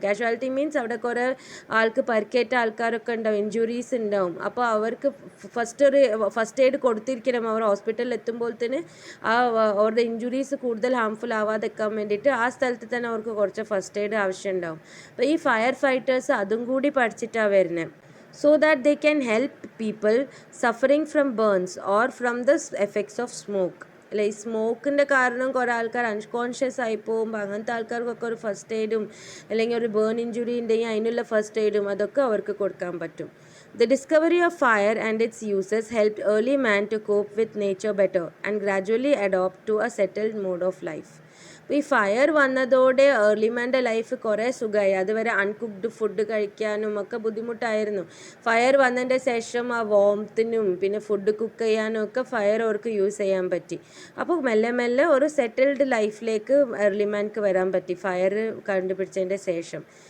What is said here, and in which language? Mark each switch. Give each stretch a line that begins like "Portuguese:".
Malayalam: Casualty means അവിടെ കുറേ ആൾക്ക് പരിക്കേറ്റ ആൾക്കാരൊക്കെ ഉണ്ടാവും, ഇഞ്ചുറീസ് ഉണ്ടാവും. അപ്പോൾ അവർക്ക് ഫസ്റ്റ് എയ്ഡ് കൊടുത്തിരിക്കണം. അവർ ഹോസ്പിറ്റലിൽ എത്തുമ്പോൾ തന്നെ അവരുടെ ഇഞ്ചുറീസ് കൂടുതൽ ഹാംഫുൾ ആവാതെക്കാൻ വേണ്ടിയിട്ട് ആ സ്ഥലത്ത് തന്നെ അവർക്ക് കുറച്ച് ഫസ്റ്റ് എയ്ഡ് ആവശ്യം ഉണ്ടാവും. അപ്പോൾ ഈ ഫയർ ഫൈറ്റേഴ്സ് അതും കൂടി പഠിച്ചിട്ടാണ് വരുന്നത്.
English: So that they can help people suffering from burns or from the effects of smoke.
Malayalam: അല്ലെ, ഈ സ്മോക്കിൻ്റെ കാരണം കുറേ ആൾക്കാർ അൺകോൺഷ്യസ് ആയി പോകുമ്പോൾ അങ്ങനത്തെ ആൾക്കാർക്കൊക്കെ ഒരു ഫസ്റ്റ് എയ്ഡും അല്ലെങ്കിൽ ഒരു ബേൺ ഇഞ്ചുറി ഉണ്ടെങ്കിൽ അതിനുള്ള ഫസ്റ്റ് എയ്ഡും അതൊക്കെ അവർക്ക് കൊടുക്കാൻ പറ്റും.
English: The discovery of fire and its uses helped early man to cope with nature better and gradually adopt to a settled mode of life.
Malayalam: അപ്പോൾ ഈ ഫയർ വന്നതോടെ ഏർലിമാൻ്റെ ലൈഫ് കുറേ സുഖമായി. അതുവരെ അൺകുക്ക്ഡ് ഫുഡ് കഴിക്കാനും ഒക്കെ ബുദ്ധിമുട്ടായിരുന്നു. ഫയർ വന്നതിൻ്റെ ശേഷം ആ വോംത്തിനും പിന്നെ ഫുഡ് കുക്ക് ചെയ്യാനും ഒക്കെ ഫയർ അവർക്ക് യൂസ് ചെയ്യാൻ പറ്റി. അപ്പോൾ മെല്ലെ മെല്ലെ ഒരു സെറ്റിൽഡ് ലൈഫിലേക്ക് ഏർലിമാൻക്ക് വരാൻ പറ്റി ഫയർ കണ്ടുപിടിച്ചതിൻ്റെ ശേഷം.